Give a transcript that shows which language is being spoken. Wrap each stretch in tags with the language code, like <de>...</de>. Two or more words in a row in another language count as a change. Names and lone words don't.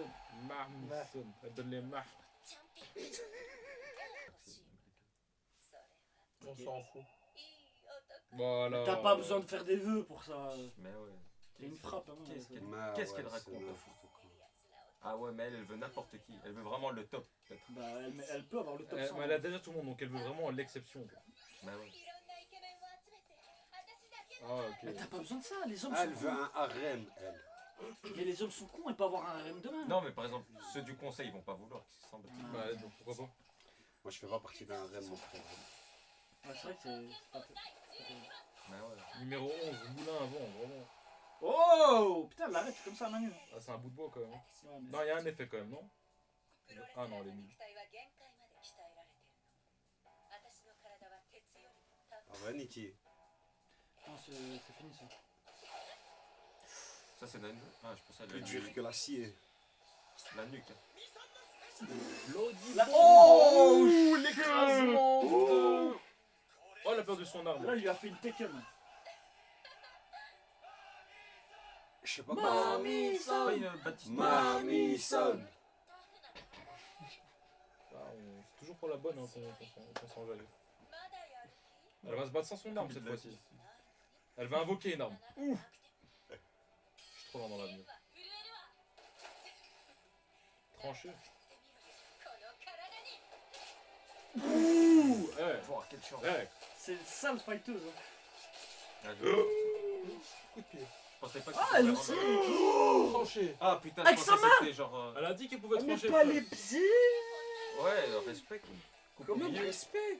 <fr>Marmisson. Elle donne les marques. On s'en fout. Voilà. T'as pas besoin de faire des vœux pour ça. Mais ouais. T'as une frappe. Hein, Qu'est-ce qu'elle Mais Qu'est-ce qu'elle ouais, raconte c'est n'importe quoi. Ah ouais, mais elle veut n'importe qui. Elle veut vraiment le top, peut-être. Bah, elle peut avoir le top 100. Mais elle a déjà tout le monde, donc elle veut vraiment l'exception. quoi. Bah ouais.</fr> <ja>いろんなイケメンを集めて私だけ</ja> <fr>Ah, Mais ok. t'as pas besoin de ça, les hommes Ah, elle sont veut cons. un harem, elle. Mais les hommes sont cons, elle peut avoir un harem demain. Non, mais par exemple, ceux du conseil, ils vont pas vouloir qu'ils se semblent. Bah, donc pourquoi pas. Moi, je fais pas partie d'un harem, mon frère. Ouais, c'est vrai que c'est pas terrible. Bah ouais. Numéro 11, moulin avant, vraiment. Oh putain, elle l'arrête comme ça, Manu. Ah, c'est un bout de bois quand même. Ouais, mais Non, il y a un effet quand même, non? Ah non, elle est nulle.</fr> <ja>肉体は限界まで鍛えられてるの私の体は鉄よりもタフ</ja> <fr>Ah ouais, Niki. Non, c'est fini ça. Ça, c'est la nuque. Ah, je pensais à Plus la dur nuque. que l'acier. La nuque. hein. Là, oh L'écrasement de... Oh, elle a perdu son arme. Là, il lui a fait une Tekken. Je sais pas Mamie, C'est pas une Batista. Mamison. Ah, c'est toujours pour la bonne hein, qu'on s'enjaille.</fr> <ja>まだやる気</ja> <fr>Elle va se battre sans son arme cette fois-ci. Elle va invoquer une arme. Ouf. Je suis trop loin dans l'avenir.</fr> <ja>震えるわ</ja> <fr>Tranché.</fr> <ja>この体に</ja> <fr>Ouh. Eh. Oh, quelle chance. Eh. C'est une sale fighteuse. Hein. Ah, Coup de pied. je pensais pas que Ah, c'était elle vraiment aussi. dans- Tranché. Ah putain, Avec je sa pensais que c'était genre. Elle a dit qu'elle pouvait Mais trancher. pas frère. les pieds. Ouais, respect. Coupe au Comment milieu. respect?</fr>